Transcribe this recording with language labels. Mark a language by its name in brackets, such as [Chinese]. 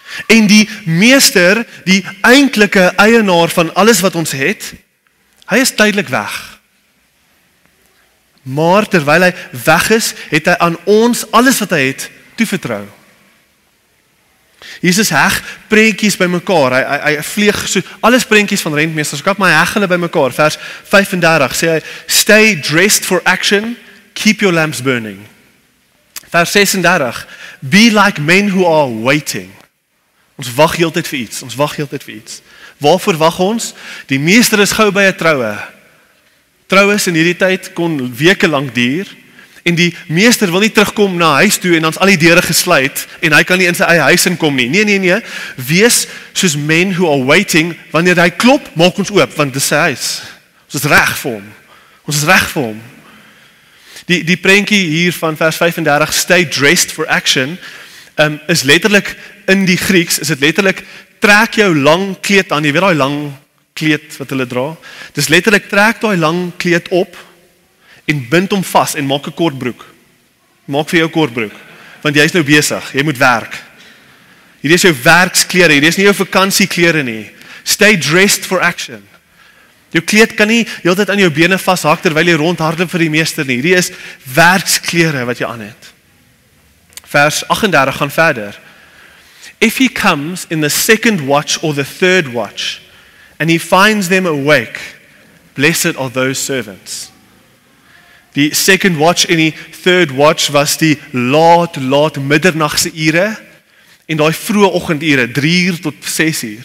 [Afrikaans] En die meester, die eintlike eienaar van alles wat ons het, hy is tydelik weg. Maar terwyl hy weg is, het hy aan ons alles wat hy het toevertrou. Jesus heg prentjies bymekaar. Hy vleeg so alles prentjies van rentmeesterskap, maar hy heg hulle bymekaar. Vers 35 sê hy, [English] stay dressed for action, keep your lamps burning. Vers 36, be like men who are waiting. [Afrikaans] Ons wag heeltyd vir iets. Ons wag heeltyd vir iets. Waarvoor wag ons? Die meester is gou by 'n troue. Troues in hierdie tyd kon weke lank duur. En die meester wil nie terugkom na huis toe en dan's al die deure gesluit en hy kan nie in sy eie huis inkom nie. Nee. Wees soos [English] men who are waiting. [Afrikaans] Wanneer hy klop, maak ons oop want dit is sy huis. Ons is reg vir hom. Ons is reg vir hom. Die prentjie hier van vers 35, [English] stay dressed for action, [Afrikaans] is letterlik in die Grieks, is dit letterlik trek jou lang kleed aan. Jy weet daai lang kleed wat hulle dra? Dis letterlik trek daai lang kleed op en bind hom vas en maak 'n kort broek. Maak vir jou 'n kort broek, want jy's nou besig, jy moet werk. Hierdie is jou werksklere, hierdie is nie jou vakansieklere nie. [English] Stay dressed for action. [Afrikaans] Jou kleed kan nie heeltyd aan jou bene vashak terwyl jy rondhardloop vir die meester nie. Hierdie is werksklere wat jy aan het. Vers 38 gaan verder. [English] If he comes in the second watch or the third watch, and he finds them awake, blessed are those servants. [Afrikaans] Die second watch en die third watch was die laat middernagse ure en daai vroeë oggendure, 3 tot 6.